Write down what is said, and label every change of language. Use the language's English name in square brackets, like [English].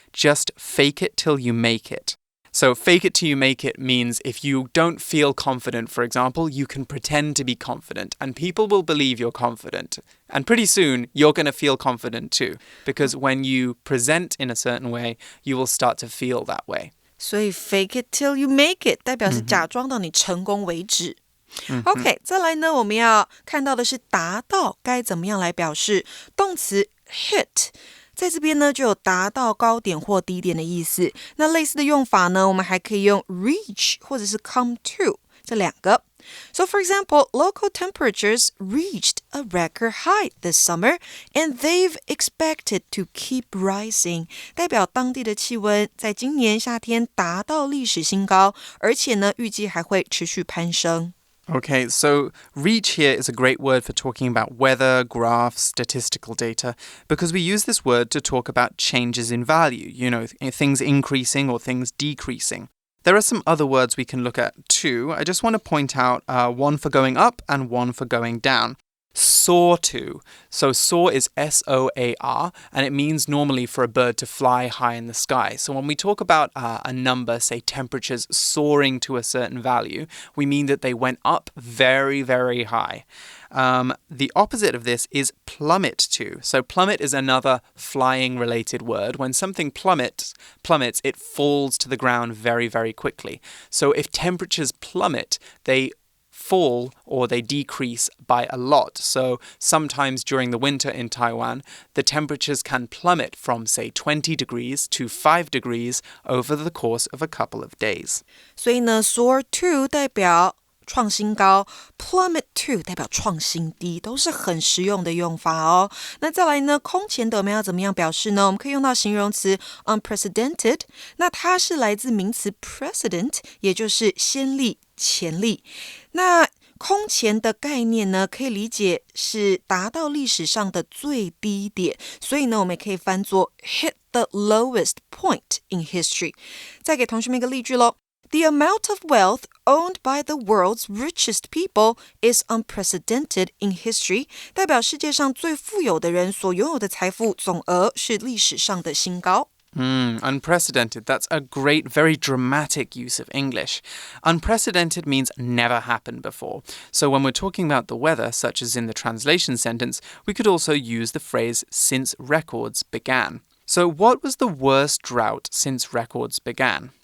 [English] Just fake it till you make it. So fake it till you make it means if you don't feel confident, for example, you can pretend to be confident and people will believe you're confident. And pretty soon, you're going to feel confident too. Because when you present in a certain way, you will start to feel that way. [Chinese] 所以 fake it till you make it 代表是假装到你成功为止。 OK, 再来呢，我们要看到的是达到该怎么样来表示。动词 hit在这边呢就有达到高点或低点的意思。那类似的用法呢，我们还可以用 reach 或者是 come to 这两个。 [English] So for example, local temperatures reached a record high this summer and they've expected to keep rising. [Chinese] 代表当地的气温在今年夏天达到历史新高，而且呢预计还会持续攀升。 [English] Okay, so reach here is a great word for talking about weather, graphs, statistical data, because we use this word to talk about changes in value, things increasing or things decreasing. There are some other words we can look at too. I just want to point out one for going up and one for going down. Soar to. So soar is S-O-A-R, and it means normally for a bird to fly high in the sky. So when we talk about a number, say temperatures soaring to a certain value, we mean that they went up very, very high. The opposite of this is plummet to. So plummet is another flying-related word. When something plummets, it falls to the ground very, very quickly. So if temperatures plummet, they fall or they decrease by a lot. So sometimes during the winter in Taiwan, the temperatures can plummet from, say, 20 degrees to 5 degrees over the course of a couple of days. [Chinese] 所以呢 soar to 代表创新高 plummet to 代表创新低，都是很实用的用法哦。那再来呢，空前的我们要怎么样表示呢？我们可以用到形容词 unprecedented， 那它是来自名词 precedent， 也就是先例、前例。那空前的概念呢，可以理解是达到历史上的最低点，所以呢，我们也可以翻作 [English] hit the lowest point in history。 [Chinese] 再给同学们一个例句咯。 [English] The amount of wealth owned by the world's richest people is unprecedented in history. [Chinese] 代表世界上最富有的人所拥有的财富总额是历史上的新高。 [English] Unprecedented. That's a great, very dramatic use of English. Unprecedented means never happened before. So when we're talking about the weather, such as in the translation sentence, we could also use the phrase since records began. So what was the worst drought since records began?